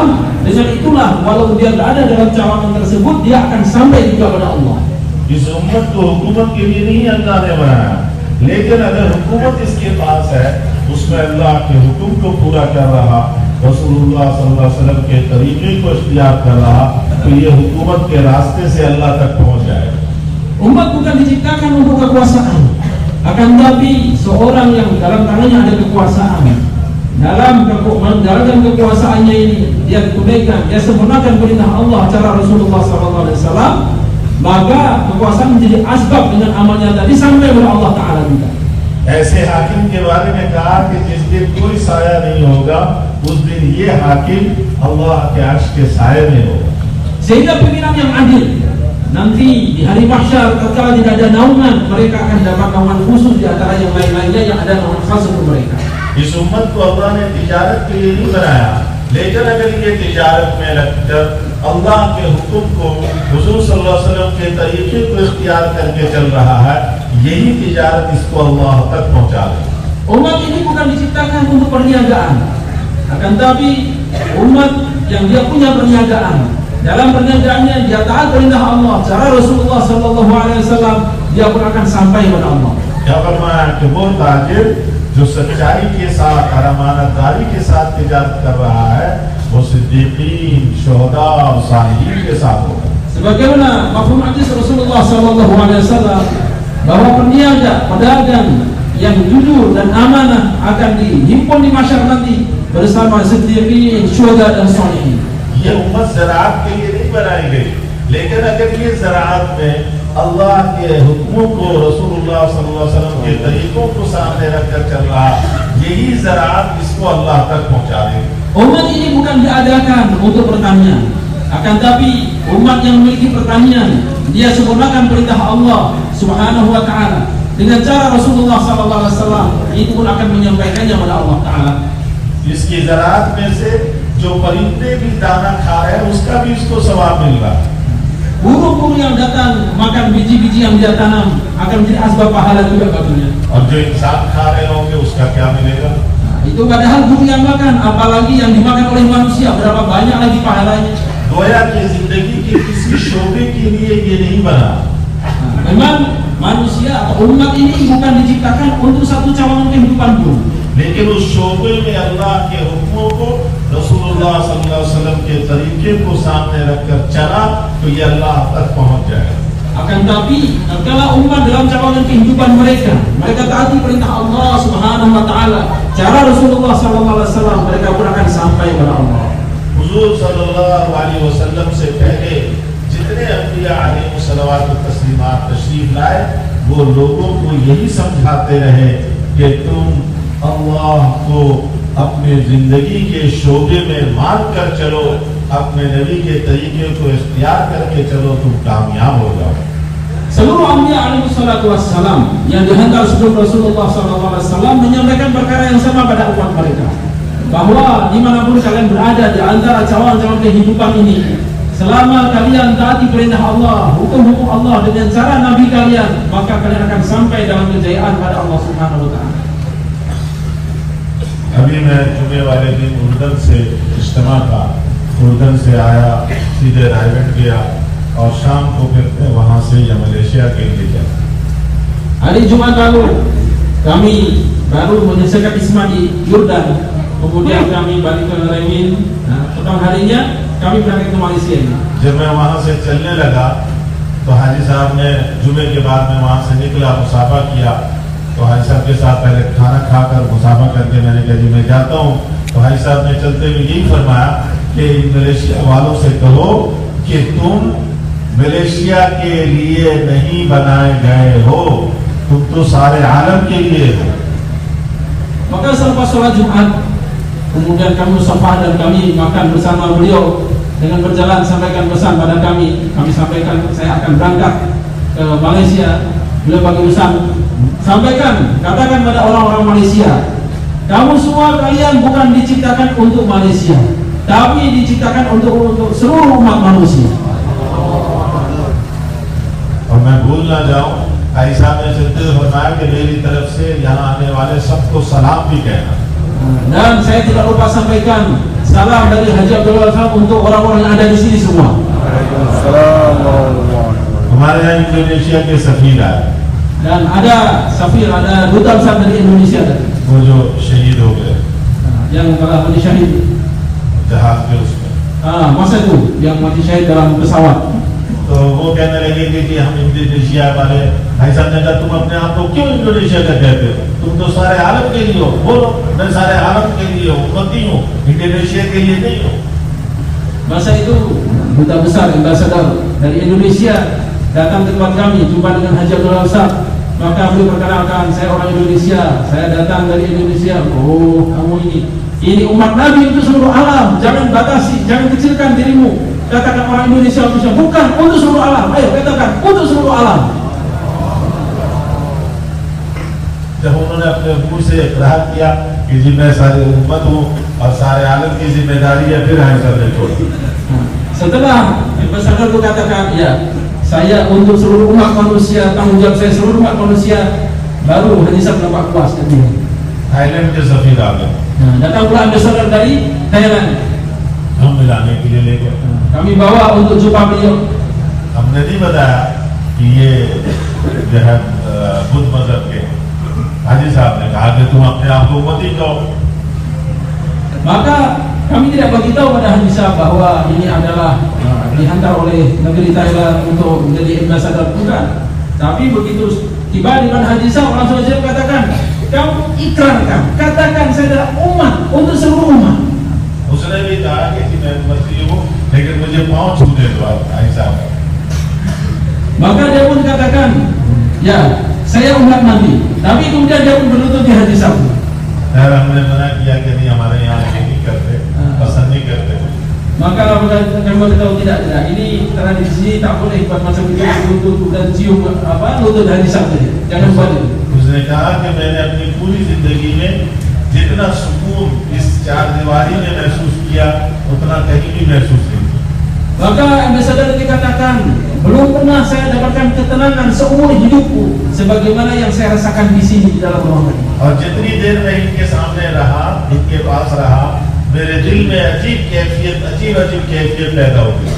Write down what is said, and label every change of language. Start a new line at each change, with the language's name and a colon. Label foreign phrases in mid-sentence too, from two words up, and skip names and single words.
Malay: Dengan itulah walau dia berada dalam cawangan tersebut, dia akan sampai juga pada Allah.
Hindi: इस उम्मत को हुकूमत के लिए नहीं अल्लाह ने बनाया, लेकिन अगर हुकूमत इसके पास है, उसमें अल्लाह के हुक्म को पूरा कर रहा,
Arabic: رسول الله صلى الله عليه وسلم
Hindi: के तरीके को इख्तियार कर रहा, तो ये हुकूमत के रास्ते से अल्लाह तक पहुंच जाएगा।
Malay: Umat bukan diciptakan untuk kekuasaan, akan tapi seorang yang dalam tangannya ada kekuasaan, dalam kekuasaannya ini dia tunaikan, dia sempurnakan perintah Allah, cara Rasulullah SAW, maka kekuasaan menjadi asbab dengan amalnya tadi sampai kepada Allah Ta'ala juga.
Hindi: ऐसे हाकिम के बारे में कहा कि जिस दिन कोई साया नहीं होगा, उस दिन ये हाकिम अल्लाह के अर्श के साये में होगा।
Malay: Sehingga pimpinan yang adil nanti di hari mahsyar, tatkala tidak ada naungan, mereka akan dapat naungan khusus di antara yang lain-lainnya yang ada naungan khas untuk mereka.
Hindi: इस उम्मत को अल्लाह ने तिजारत के लिए नहीं बनाया, लेकिन अगर ये तिजारत में लगकर अल्लाह के हुक्म को, हुजूर
Arabic: صلى الله عليه وسلم
Hindi: के तरीके को इख्तियार करके चल रहा है, यही तिजारत इसको अल्लाह तक पहुंचा दे।
Malay: Umat ini bukan diciptakan untuk perniagaan, akan tapi umat yang dia punya perniagaan, dalam perniagaannya dia taat perintah Allah, cara
Arabic: رسول الله صلى الله عليه وسلم,
Malay: dia pun akan sampai kepada Allah.
Hindi: क्या फरमाया कि वो ताजिर जो सच्चाई के साथ और अमानतदारी के साथ तिजारत कर रहा है, वो सिद्दीकीन, शुहदा और सालिहीन के साथ होगा।
Malay: Sebagaimana mafhum hadis
Arabic: رسول الله صلى الله عليه وسلم
Malay: bahwa peniaga, pedagang yang jujur dan amanah akan dihimpun di masyarakat nanti bersama siddiqin, syuhada dan sholihin.
Hindi: ये उम्मत ज़राअत के लिए नहीं बनाई गई, लेकिन अगर ये ज़राअत में अल्लाह के हुक्मों को,
Arabic: رسول الله صلى الله عليه وسلم
Hindi: के तरीकों को सामने रखकर चल रहा, यही ज़राअत इसको अल्लाह तक पहुंचा देगी।
Malay: Umat ini bukan diadakan untuk pertanian, akan tapi umat yang memiliki pertanian, dia sempurnakan perintah Allah
Arabic: سبحانه وتعالى
Malay: dengan cara
Arabic: رسول الله صلى الله عليه وسلم,
Malay: itu pun akan menyampaikannya kepada Allah taala.
Hindi: इसकी ज़राअत में से जो परिंदे भी दाना खा रहे हैं, उसका भी इसको सवाब मिल रहा है।
Malay: burung-burung yang datang makan biji-biji yang dia tanam akan menjadi asbab pahala juga baginya.
Hindi: और जो इंसान खा रहे होंगे उसका क्या मिलेगा?
Malay: Nah, itu padahal burung yang makan, apalagi yang dimakan oleh manusia, berapa banyak lagi pahalanya.
Hindi: गोया की जिंदगी के किसी शोबे के लिए ये नहीं बना।
Malay: Nah, memang manusia atau umat ini bukan diciptakan untuk satu cawangan kehidupan pun.
Hindi: लेकिन उस शोबे में अल्लाह के हुक्मों को,
Arabic: رسول الله صلى الله عليه وسلم
Hindi: के तरीके को सामने रखकर चला तो ये अल्लाह तक पहुंच जाएगा।
Malay: Akan tapi kalau umat dalam cawangan kehidupan mereka taati perintah Allah
Arabic: سبحانه وتعالى,
Malay: cara
Arabic: رسول الله صلى الله عليه وسلم,
Malay: mereka pun akan sampai kepada Allah.
Hindi: हुजूर
Arabic: صلى الله عليه وسلم
Hindi: से पहले जितने अंबिया अलैहिस्सलाम तस्लीमात तशरीफ लाए वो लोगों को यही समझाते रहे कि तुम अल्लाह को अपने जिंदगी के शोबे में मान कर चलो, अपने नबी के तरीके को इख्तियार करके चलो, तुम कामयाब हो जाओ।
Malay: Seluruh anbiya
Arabic: عليه الصلاة والسلام
Malay: yang dihantar sebelum
Arabic: رسول الله صلى الله عليه وسلم
Malay: menyampaikan perkara yang sama pada umat mereka, bahwa dimanapun kalian berada di antara cawangan-cawangan kehidupan ini, selama kalian taati perintah Allah, hukum-hukum Allah dengan cara Nabi kalian, maka kalian akan sampai dalam kejayaan pada Allah
Arabic: سبحانه وتعالى.
Hindi: अभी मैं जुमे वाले दिन उर्दन से इज्तिमा था, उर्दन से आया, सीधे रायगढ़ गया और शाम को फिर वहाँ से या मलेशिया के लिए गया।
Malay: Hari Jumat lalu kami baru menyelesaikan isma di Yordan, kemudian kami balik ke Remin. Nah, petang harinya kami berangkat ke Malaysia ini.
Hindi: जब मैं वहाँ से चलने लगा तो हाजी साहब ने जुमे के बाद में वहाँ से निकला, मुसाफा किया, तो हाजी साहब के साथ पहले खाना खाकर मुसाफा करके मैंने कहा जी मैं जाता हूँ। तो हाजी साहब ने चलते हुए यही फरमाया कि मलेशिया वालों से कहो कि तुम मलेशिया के लिए नहीं बनाए गए हो, तुम तो सारे आलम के लिए हो।
Malay: Maka selepas sholat Jumat, kemudian kami musafah dan kami makan bersama beliau dengan berjalan sampaikan pesan pada kami. Kami sampaikan saya akan berangkat ke Malaysia. Beliau bagi pesan, sampaikan, katakan pada orang-orang Malaysia, kamu semua kalian bukan diciptakan untuk Malaysia, tapi diciptakan untuk seluruh umat manusia.
Hindi: और मैं भूल ना जाऊं, भाई साहब ने चलते हुए फरमाया कि मेरी तरफ से यहाँ आने वाले सबको सलाम भी कहना।
Malay: Dan saya tidak lupa sampaikan salam dari Haji Abdullah untuk orang-orang yang ada di sini semua.
Hindi: हमारे यहाँ इंडोनेशिया के सफीर आए,
Malay: Dan ada safir, ada duta besar dari Indonesia tadi,
Hindi: वो जो शहीद हो गए
Malay: yang telah mati syahid.
Hindi: जहाज के उसमें,
Malay: Masa itu yang mati syahid dalam pesawat.
Hindi: तो वो कहने लगे कि हम इंडोनेशिया वाले। भाई साहब ने कहा तुम अपने आप को क्यों इंडोनेशिया का कहते हो, तुम तो सारे आलम के लिए हो। बोलो मैं सारे आलम के लिए हूँ, उम्मती हूँ, इंडोनेशिया के लिए नहीं हूँ।
Malay: Masa itu duta besar ambassador dari Indonesia datang ke tempat kami, jumpa dengan Haji Abdullah Ustaz. Maka beliau perkenalkan, saya orang Indonesia, saya datang dari Indonesia. Oh, kamu ini umat Nabi untuk seluruh alam, jangan batasi, jangan kecilkan dirimu. Katakan orang Indonesia bukan untuk seluruh alam. Ayo katakan untuk seluruh alam.
Hindi: जब उन्होंने अपने मुंह से इकरार किया कि जी मैं सारी उम्मत हूँ और सारे आलम की जिम्मेदारी है, फिर हाजी साहब ने छोड़ दी।
Malay: Setelah ambassador itu katakan, ya saya untuk seluruh umat manusia, tanggung jawab saya seluruh umat manusia, baru Haji Sahab nampak puas dan dia.
Hindi: थाईलैंड के सफीर आ गए,
Malay: Datang pula ambassador dari Thailand.
Hindi: हम मिलाने के लिए ले गए।
Malay: Kami bawa untuk jumpa beliau.
Hindi: हमने नहीं बताया कि ये जो है बुद्ध मजहब के। हाजी साहब ने कहा कि तुम अपने आप को उम्मती कहो।
Malay: Maka kami tidak beritahu pada Haji Sahab bahwa ini adalah dihantar oleh negeri Thailand untuk menjadi ambassador, bukan. Tapi begitu tiba di mana Haji Sahab, langsung saja katakan, kamu ikrarkan, katakan saya adalah umat untuk seluruh umat.
Hindi: उसने भी कहा कि जी मैं उम्मती हूँ, लेकिन मुझे पाँव छूने दो आप हाजी साहब।
Malay: Maka dia pun katakan, ya saya umat Nabi. Tapi kemudian dia pun berlutut di Haji Sahab.
Hindi: खैर हमने मना किया कि नहीं, हमारे यहाँ ये नहीं करते, पसंद नहीं करते।
Malay: Maka kami beritahu tidak, ini tradisi tak boleh buat macam itu, lutut dan cium lutut Haji Sahab saja. Jangan buat itu.
Hindi: उसने कहा कि मैंने अपनी पूरी जिंदगी में जितना सुकून इस चार दीवारी में महसूस किया उतना कहीं भी महसूस नहीं किया।
Malay: Maka Ambassador dikatakan, belum pernah saya dapatkan ketenangan seumur hidupku sebagaimana yang saya rasakan di sini di dalam ruangan.
Hindi: और जितनी देर मैं इनके सामने रहा, इनके पास रहा, मेरे दिल में अजीब कैफियत पैदा हो गई।